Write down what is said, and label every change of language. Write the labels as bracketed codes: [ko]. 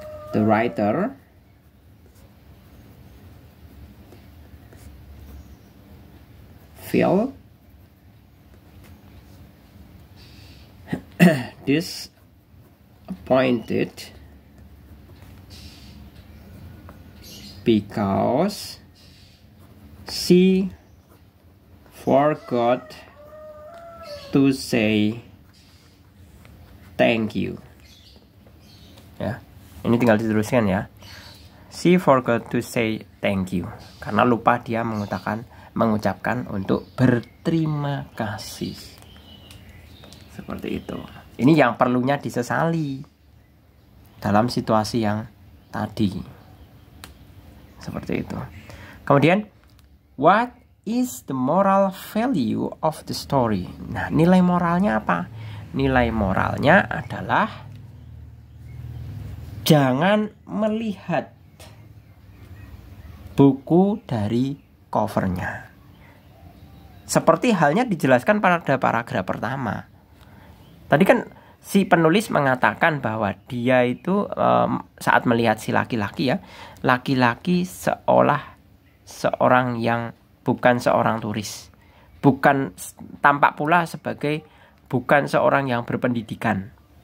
[en] The writer feel disappointed because she forgot to say thank you. [id] Ya, ini tinggal diteruskan ya. [en] She forgot to say thank you [id] karena lupa dia mengucapkan untuk berterima kasih. Seperti itu. Ini yang perlunya disesali dalam situasi yang tadi. Seperti itu. Kemudian, [en] what is the moral value of the story? [id] Nah, nilai moralnya apa? Nilai moralnya adalah jangan melihat buku dari covernya. Seperti halnya dijelaskan pada paragraf pertama. Tadi kan si penulis mengatakan bahwa dia itu saat melihat si laki-laki ya, laki-laki seolah seorang yang bukan seorang turis, bukan tampak pula sebagai bukan seorang yang berpendidikan.